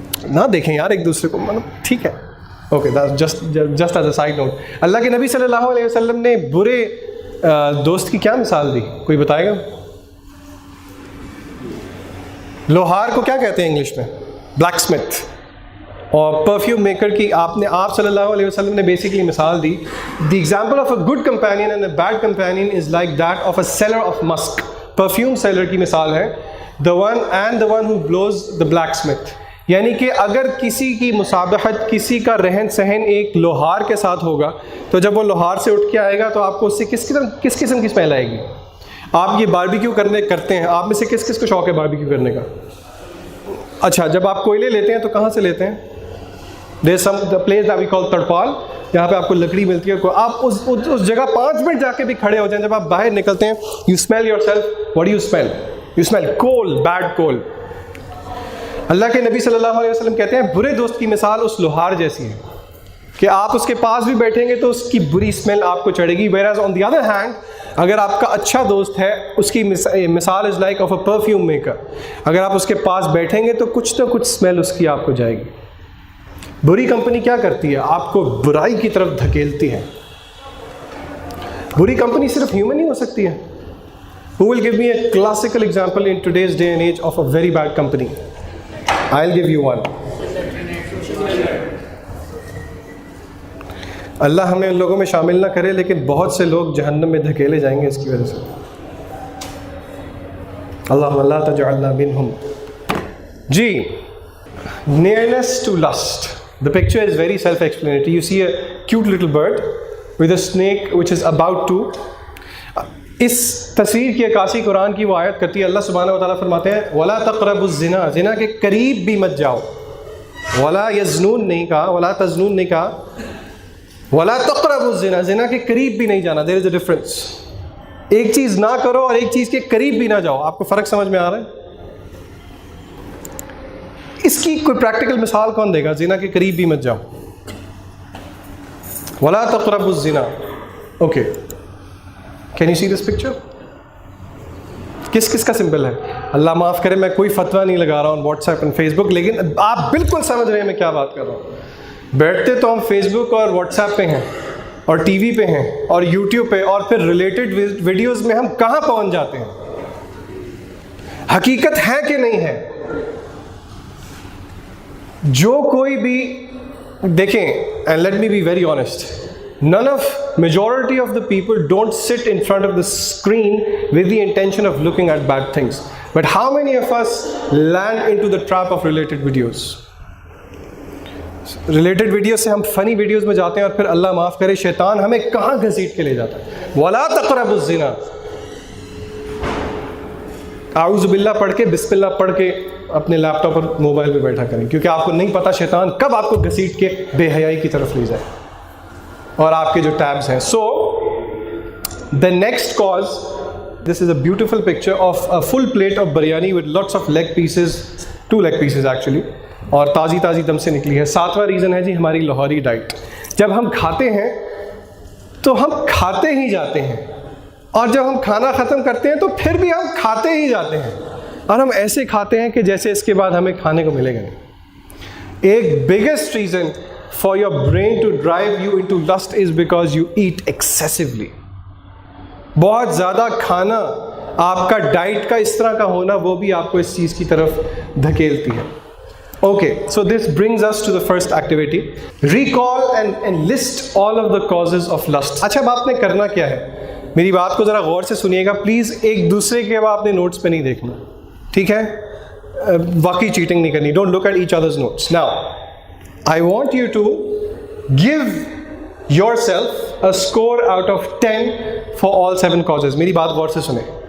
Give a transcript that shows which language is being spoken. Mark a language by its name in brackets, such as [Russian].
[Urdu] نہ دیکھیں یار ایک دوسرے کو, مطلب ٹھیک ہے, [English] Okay, just as a side note. [Urdu] اللہ کے نبی صلی اللہ علیہ وسلم نے برے دوست کی کیا مثال دی, کوئی بتائے گا؟ لوہار کو کیا کہتے ہیں انگلش میں؟ Black Smith. اور پرفیوم میکر کی آپ صلی اللہ علیہ وسلم نے بیسکلی مثال دی. [English] The example of a good companion and a bad companion is like that of a seller of musk. [Urdu] Perfume seller کی مثال ہے [English] the one who blows the blacksmith. [Urdu] یعنی کہ اگر کسی کی مسابقت, کسی کا رہن سہن ایک لوہار کے ساتھ ہوگا تو جب وہ لوہار سے اٹھ کے آئے گا تو آپ کو اس سے کس قسم کی اسمیل آئے گی. آپ یہ باربیکیو کرتے ہیں, آپ میں سے کس کو شوق ہے باربیکیو کرنے کا؟ اچھا, جب آپ کوئلے لیتے ہیں تو کہاں سے لیتے ہیں؟ [English] There's the place that we call [Urdu] تڑپال, جہاں پہ آپ کو لکڑی ملتی ہے. آپ اس جگہ 5 منٹ جا کے بھی کھڑے ہو جائیں, جب آپ باہر نکلتے ہیں [English] you smell yourself. What do you smell? You smell coal, bad coal. [Urdu] اللہ کے نبی صلی اللہ علیہ وسلم کہتے ہیں برے دوست کی مثال اس لوہار جیسی ہے کہ آپ اس کے پاس بھی بیٹھیں گے تو اس کی بری اسمیل آپ کو چڑھے گی. [English] whereas on the other hand [Urdu] اگر آپ کا اچھا دوست ہے, اس کی مثال [English] Is like of a perfume maker. [Urdu] اگر آپ اس کے پاس بیٹھیں گے تو کچھ نہ کچھ اسمیل اس کی آپ کو جائے گی. بری کمپنی کیا کرتی ہے؟ آپ کو برائی کی طرف دھکیلتی ہے. بری کمپنی صرف ہیومن ہی ہو سکتی ہے. [English] Who will give me a classical example in today's day and age of a very bad company? I'll give you one. [Urdu] اللہ ہمیں ان لوگوں میں شامل نہ کرے, لیکن بہت سے لوگ جہنم میں دھکیلے جائیں گے اس کی وجہ سے. [Arabic] اللہم لا تجعلنا منہم. [English] جی, nearness to lust. The picture is very self-explanatory. You see a cute little bird with a snake which is about to. [Urdu] اس تصویر کی عکاسی قرآن کی وہ آیت کرتی ہے. اللہ سبحانہ و تعالیٰ فرماتے ہیں [Arabic] وَلَا تَقْرَبُوا الزِّنَا, [Urdu] زنا کے قریب بھی مت جاؤ. [Arabic] وَلَا يَزْنُونَ [Urdu] نہیں کہا, [Arabic] وَلَا تَزْنُونَ [Urdu] نہیں کہا, [Arabic] وَلَا تَقْرَبُوا الزِّنَا, [Urdu] زنا کے قریب بھی نہیں جانا. [English] There is a difference. [Urdu] ایک چیز نہ کرو اور ایک چیز کے قریب بھی نہ جاؤ. آپ کو فرق سمجھ میں آ رہا ہے؟ اس کی کوئی پریکٹیکل مثال کون دے گا؟ زنا کے قریب بھی مت جاؤ. [Arabic] وَلَا تَقْرَبُوا الزِّنَا. [Urdu] Okay, [English] Can you see this picture? [Urdu] کس کا سمبل ہے؟ اللہ معاف کرے میں کوئی فتویٰ نہیں لگا رہا ہوں واٹس ایپ اینڈ فیس بک, لیکن آپ بالکل سمجھ رہے ہیں میں کیا بات کر رہا ہوں. بیٹھتے تو ہم فیس بک اور واٹس ایپ پہ ہیں اور ٹی وی پہ ہیں اور یوٹیوب پہ, اور پھر ریلیٹڈ ویڈیوز میں ہم کہاں پہنچ جاتے ہیں. حقیقت ہے کہ نہیں ہے؟ جو کوئی بھی دیکھیں, [English] And let me be very honest, none of majority of the people don't sit in front of the screen with the intention of looking at bad things. But how many of us land into the trap of related videos? [Urdu] Related videos سے ہم funny videos میں جاتے ہیں اور پھر اللہ معاف کرے شیطان ہمیں کہاں گھسیٹ کے لے جاتا ہے. [Arabic] وَلَا تَقْرَبُوا الزِّنَا. [Urdu] اعوذ باللہ پڑھ کے, بسم اللہ پڑھ کے اپنے لیپ ٹاپ اور موبائل پہ بیٹھا کریں, کیونکہ آپ کو نہیں پتا شیطان کب آپ کو گھسیٹ کے بے حیائی کی طرف لے جائے اور آپ کے جو ٹیبز ہیں. [English] so the next cause, this is a beautiful picture of a full plate of biryani with lots of leg pieces, 2 leg pieces actually, [Urdu] اور تازی دم سے نکلی ہے. 7واں ریزن ہے جی ہماری لاہوری ڈائٹ. جب ہم کھاتے ہیں تو ہم کھاتے ہی جاتے ہیں, اور جب ہم کھانا ختم کرتے ہیں تو پھر بھی ہم کھاتے ہی جاتے ہیں, اور ہم ایسے کھاتے ہیں کہ جیسے اس کے بعد ہمیں کھانے کو ملے گا نہیں. [English] ایک biggest reason for your brain to drive you into lust is because you eat excessively. [Urdu] بہت زیادہ کھانا, آپ کا ڈائٹ کا اس طرح کا ہونا, وہ بھی آپ کو اس چیز کی طرف دھکیلتی ہے. [English] Okay, so this brings us to the first activity. Recall and list all of the causes of lust. [Urdu] اچھا, اب آپ نے کرنا کیا ہے, میری بات کو ذرا غور سے سنیے گا پلیز. ایک دوسرے کے اب آپ نے نوٹس پہ نہیں دیکھنا, ٹھیک ہے؟ واقعی چیٹنگ نہیں کرنی. [English] Don't look at each others notes. Now I want you to give yourself a score out of 10 for all 7 causes. [Urdu] میری بات غور سے سنیں.